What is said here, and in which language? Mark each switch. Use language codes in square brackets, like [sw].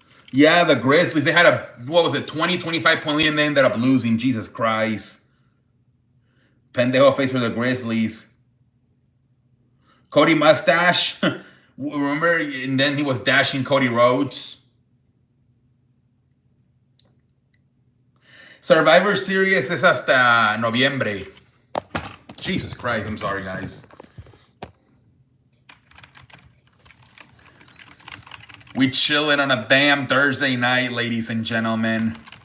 [en] Yeah, the Grizzlies, they had a, what was it, 20, 25 point lead, and they ended up losing. Jesus Christ. Pendejo face for the Grizzlies. Cody Mustache. Remember? And then he was dashing Cody Rhodes. [es] Survivor Series es hasta noviembre. [en] Jesus Christ, I'm sorry, guys. We chilling on a damn Thursday night, ladies and gentlemen.